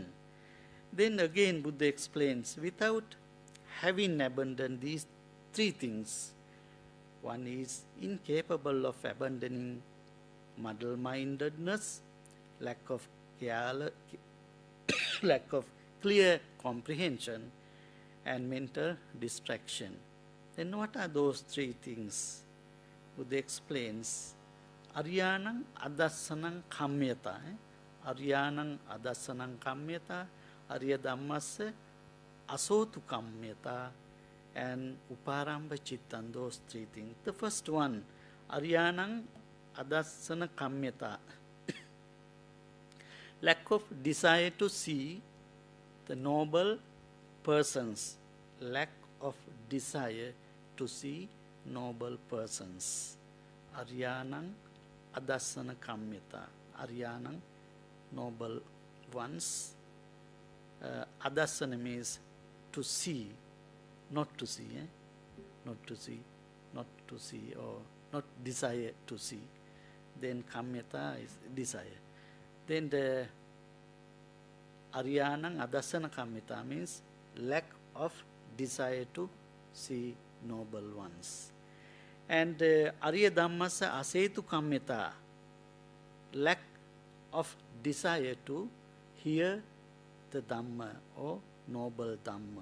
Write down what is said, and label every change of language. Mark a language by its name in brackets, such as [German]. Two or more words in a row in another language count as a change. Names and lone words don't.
[English] Then again Buddha explains, without having abandoned these 3 things, one is incapable of abandoning muddle-mindedness, lack of clear comprehension, and mental distraction. Then what are those 3 things? Buddha explains, [Pali] Aryanang adassanang kamyata. Aryanang adassanang kamyata, Arya Dhammassa asotu kamyata, [English] and [Pali] uparamba chittan, [English] those 3 things. The first one, [Pali] Aryanang adassana kamyata, [English] lack of desire to see the noble persons, lack of desire to see noble persons. [Pali] Aryanang adassana kamyata, Aryanang, [English] noble ones. Adassana means to see, not to see, not to see, not to see, or not desire to see. Then kamyata is desire. Then the [Pali] Aryanang adassana kamyata [English] means lack of desire to see noble ones. [Pali] And Arya Dhammasa asetu kammeta, [English] lack of desire to hear the Dhamma or noble Dhamma.